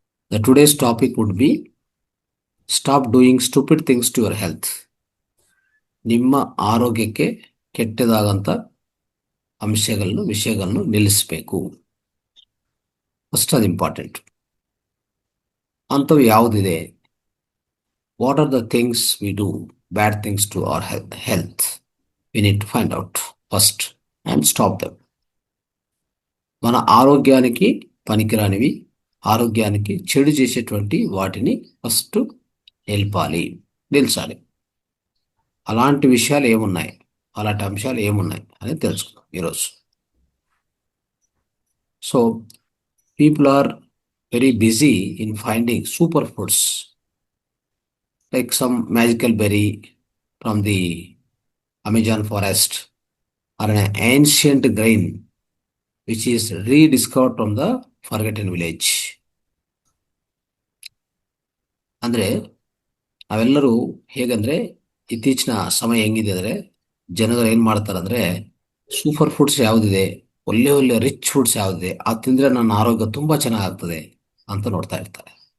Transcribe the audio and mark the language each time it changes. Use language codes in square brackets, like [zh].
[en] The today's topic would be stop doing stupid things to your health. [kn] ನಿಮ್ಮ ಆರೋಗ್ಯಕ್ಕೆ ಕೆಟ್ಟದಾಗಂತ ವಿಷಯಗಳನ್ನು ನಿಲ್ಲಿಸಬೇಕು. ಫಸ್ಟ್ ಅದು ಇಂಪಾರ್ಟೆಂಟ್. ಅಂಥವು ಯಾವುದಿದೆ? [en] What are the things we do, bad things to our health? We need to find out first and stop them. [te] మన ఆరోగ్యానికి పనికిరానివి, ఆరోగ్యానికి చెడు చేసేటువంటి వాటిని ఫస్ట్ నిలిచాలి. అలాంటి విషయాలు ఏమున్నాయి, అలాంటి అంశాలు ఏమున్నాయి అనేది తెలుసుకుందాం ఈరోజు. [en] So people are very busy in finding super foods like some magical berry from the Amazon forest or an ancient grain which is rediscovered from the forgotten village. [kn] ಅಂದರೆ ನಾವೆಲ್ಲರೂ ಹೇಗಂದ್ರೆ ಇತ್ತೀಚಿನ ಸಮಯ ಹೆಂಗಿದೆ ಅಂದರೆ ಜನಗಳು ಏನು ಮಾಡ್ತಾರಂದ್ರೆ ಸೂಪರ್ ಫುಡ್ಸ್ ಯಾವುದಿದೆ, ಒಳ್ಳೆ ಒಳ್ಳೆ ರಿಚ್ ಫುಡ್ಸ್ ಯಾವುದಿದೆ, ಅದು ತಿಂದರೆ ನನ್ನ ಆರೋಗ್ಯ ತುಂಬ ಚೆನ್ನಾಗಾಗ್ತದೆ ಅಂತ ನೋಡ್ತಾ ಇರ್ತಾರೆ.